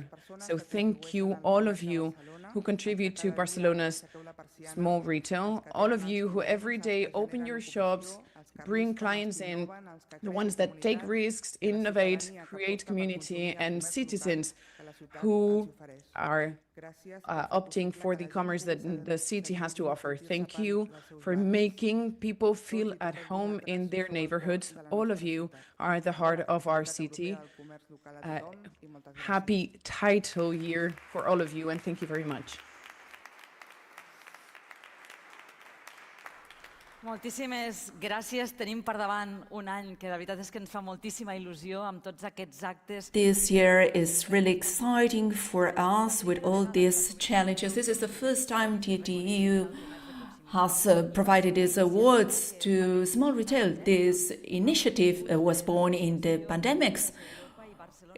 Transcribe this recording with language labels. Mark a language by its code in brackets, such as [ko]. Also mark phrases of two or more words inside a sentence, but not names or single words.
[en] So thank you, all of you who contribute to Barcelona's small retail, all of you who every day open your shops, bring clients in, the ones that take risks, innovate, create community, and citizens who are opting for the commerce that the city has to offer. Thank you for making people feel at home in their neighborhoods. All of you are the heart of our city. Happy title year for all of you, and thank you very much. [ca] Moltíssimes gràcies. Tenim per davant un any que de veritat és que ens fa moltíssima il·lusió amb tots aquests actes. [en] This year is really exciting for us with all these challenges. This is the first time the EU has provided these awards to small retail. This initiative was born in the pandemics.